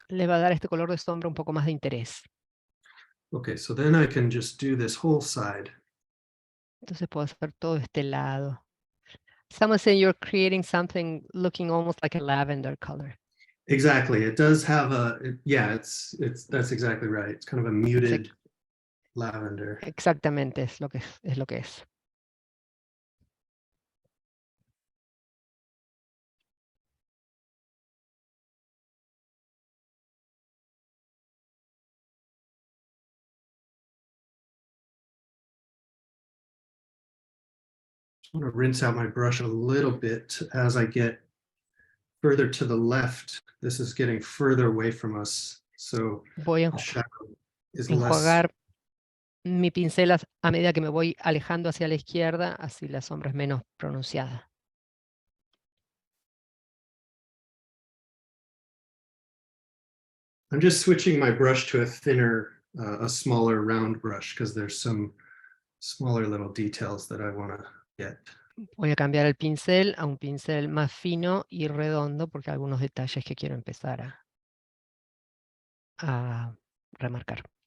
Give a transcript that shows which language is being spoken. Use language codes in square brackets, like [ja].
[es] Le va a dar este color de sombra un poco más de interés. [en] Okay, so then I can just do this whole side. [es] Entonces puedo hacer todo este lado. [en] Someone said you're creating something looking almost like a lavender color. Exactly. It does have yeah, that's exactly right. It's kind of a muted lavender. [es] Exactamente, es lo que es. [en] I'm going to rinse out my brush a little bit as I get further to the left. This is getting further away from us. So [es] Voy a [en] the shadow is less. [es] enjuagar mi pincel a medida que me voy alejando hacia la izquierda, así la sombra es menos pronunciada. [en] I'm just switching my brush to a thinner, a smaller round brush because there's some smaller little details that I want to get. [es] Voy a cambiar el pincel a un pincel más fino y redondo porque hay algunos detalles que quiero empezar a remarcar.